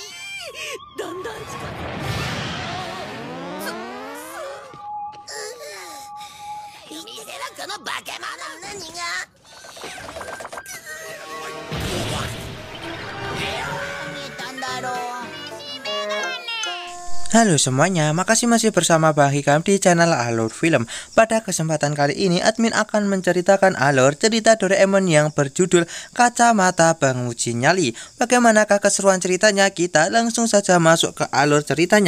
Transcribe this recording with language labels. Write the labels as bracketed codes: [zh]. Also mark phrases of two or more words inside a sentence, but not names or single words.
[ja] だんだん近見せろこの化け物。何が見えたんだろう。 [id] Halo semuanya, makasih masih bersama Bang Hikam di channel Alur Film. Pada kesempatan kali ini, admin akan menceritakan alur cerita Doraemon yang berjudul Kacamata Penguji Nyali. Bagaimanakah keseruan ceritanya? Kita langsung saja masuk ke alur ceritanya.